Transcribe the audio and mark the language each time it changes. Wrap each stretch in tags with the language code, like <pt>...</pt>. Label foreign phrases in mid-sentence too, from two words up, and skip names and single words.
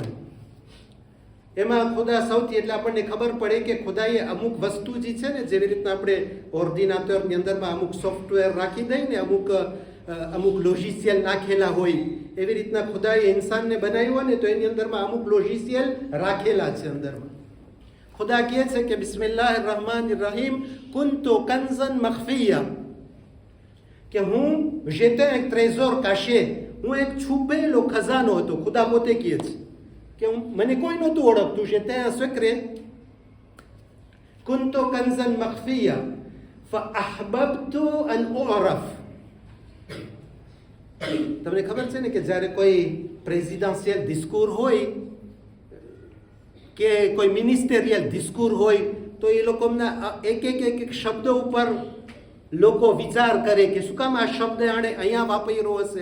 <gu>એમાં ખુદા સૌથી, એટલે આપણને ખબર પડે કે ખુદાએ અમુક વસ્તુ જે છે ને, જેવી રીતના આપણે ઓર્ડિનેટરની અંદરમાં અમુક સોફ્ટવેર રાખી દઈએ ને, અમુક લોજિશિયલ નાખેલા હોય, એવી રીતના ખુદાએ ઇન્સાનને બનાવ્યો હોય ને, તો એની અંદરમાં અમુક લોજિશિયલ રાખેલા છે અંદરમાં. ખુદા કહે છે કે</gu> <ar>بسم الله الرحمن الرحيم كنت كنزا مخفيا,</ar> <gu>કે હું</gu> <fr>j'étais un trésor caché,</fr> <gu>હું એક છુપેલો ખજાનો હતો. ખુદા પોતે કહે છે કે મને કોઈ નહોતું ઓળખતું,</gu> <fr>j'étais un secret.</fr> <ar>كنت كنزا مخفيا فأحببت أن أعرف.</ar> <gu>તમને ખબર છે ને કે જ્યારે કોઈ પ્રેસિડેન્શિયલ ડિસ્કોર હોય કે કોઈ મિનિસ્ટેરિયલ ડિસ્કોર હોય, તો એ લોકોના એક શબ્દો ઉપર લોકો વિચાર કરે કે શું કામ આ શબ્દ આણે અહીંયા વાપર્યો હશે.</gu>